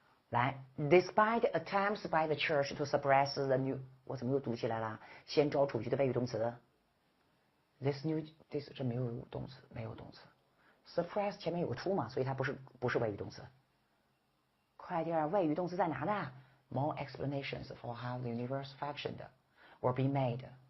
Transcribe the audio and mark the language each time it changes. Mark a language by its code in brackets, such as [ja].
[zh] 来 [en] ，despite attempts by the church to suppress the new， [zh] 我怎么又读起来了？先找主句的谓语动词。 this 这没有动词，没有动词。suppress 前面有个 to 嘛，所以它不是谓语动词。快点，谓语动词在哪呢 [en] ？More explanations for how the universe functioned were being made.